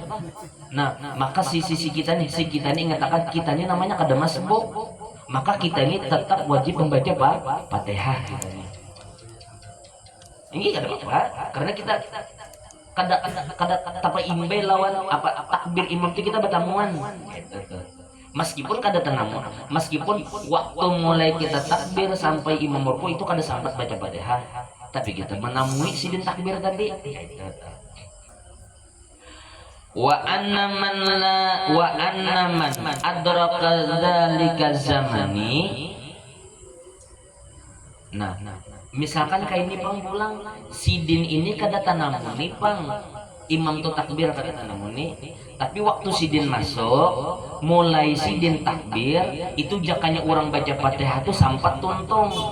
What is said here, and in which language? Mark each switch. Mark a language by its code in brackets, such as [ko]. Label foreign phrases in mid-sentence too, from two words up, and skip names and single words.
[bjn] Nah, maka si kita nih mengatakan kita ini namanya kada masbuk, maka kita ini tetap wajib membaca Fatihah ini kada apa karena kita kada tapa imbe lawan apa takbir imam itu kita bertamuan gitu. Meskipun kada tenang, meskipun waktu mulai kita takbir sampai imam ruku itu kada sampai baca Fatihah, tapi kita menamui sidin takbir tadi. [ar] وأن من أدرك ذلك زماني. [bjn] Nah, misalkan kayak ini pang pulang sidin ini kada tanamuni pang imam tuh takbir kada tanamuni, tapi waktu sidin masuk mulai sidin takbir itu jakanya orang baca Fatihah tuh sampat tuntung.